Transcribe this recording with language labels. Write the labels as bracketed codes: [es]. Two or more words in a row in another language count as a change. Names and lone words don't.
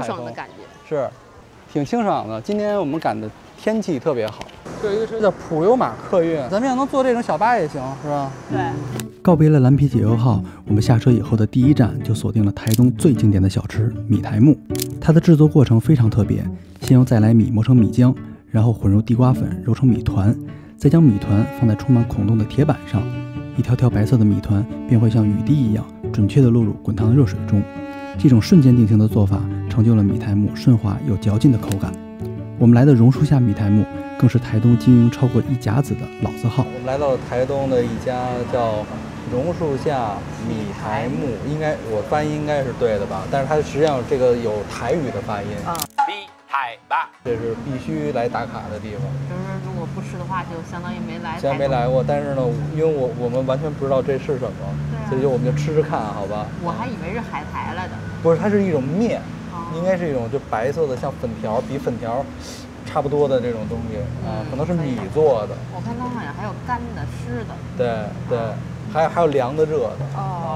[zh] 凉爽的感觉，是，挺清爽的。今天我们赶的天气特别好。这一个车叫普悠玛客运，咱们要能坐这种小巴也行，是吧？对。告別了蓝皮解忧號，我們下車以後的第一站就鎖定了台東最經典的小吃米苔目。它的製作過程非常特別，先用再來米磨成米漿，然後混入地瓜粉揉成米團，再將米團放在充滿孔洞的鐵板上，一條條白色的米團便會像雨滴一樣準確地落入滾燙的熱水中。這種瞬間定型的做法，成就了米苔目順滑又嚼勁的口感。我們來的榕樹下米苔目，更是台東經營超過1甲子的老字號。我們來到了台東的一家叫榕樹下米苔目，應該我翻譯應該是對的吧？但是它實際上這個有台語的發音。米苔吧，這是必須來打卡的地方。就是如果不吃的話，就相當於沒來。雖然沒來過，但是呢，因為我們完全不知道這是什麼，所以就我們就吃吃看，好吧？我還以為是海苔來的。不是，它是一種麵。應該是一種就白色的，像粉條，比粉條差不多的這種東西啊，可能是米做的。我看它好像還有乾的、濕的。對對，還有涼的、熱的。哦。